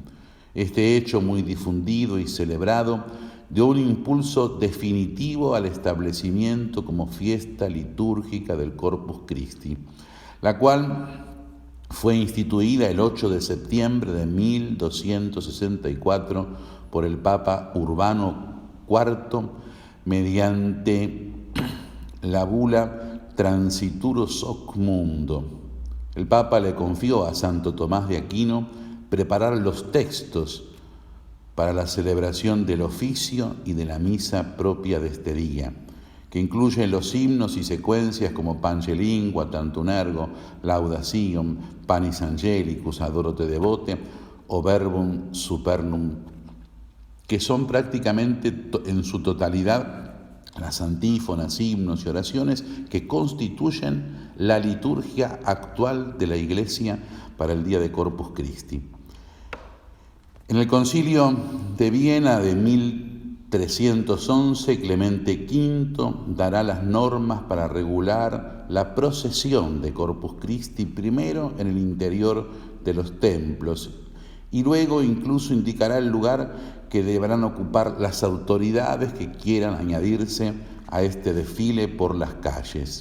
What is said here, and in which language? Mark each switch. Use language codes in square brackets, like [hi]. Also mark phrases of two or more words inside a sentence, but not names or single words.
[es] Este hecho, muy difundido y celebrado, dio un impulso definitivo al establecimiento como fiesta litúrgica del Corpus Christi, la cual fue instituida el 8 de septiembre de 1264 por el Papa Urbano IV mediante la bula Transituros Hoc Mundo. El Papa le confió a Santo Tomás de Aquino preparar los textos para la celebración del oficio y de la misa propia de este día, que incluyen los himnos y secuencias como Pange Lingua, Tantum Ergo, Laudacion, Panis Angelicus, Adoro te devote o Verbum Supernum, que son prácticamente en su totalidad las antífonas, himnos y oraciones que constituyen la liturgia actual de la Iglesia para el día de Corpus Christi. En el Concilio de Viena de 1311, Clemente V dará las normas para regular la procesión de Corpus Christi, primero en el interior de los templos y luego incluso indicará el lugar que deberán ocupar las autoridades que quieran añadirse a este desfile por las calles.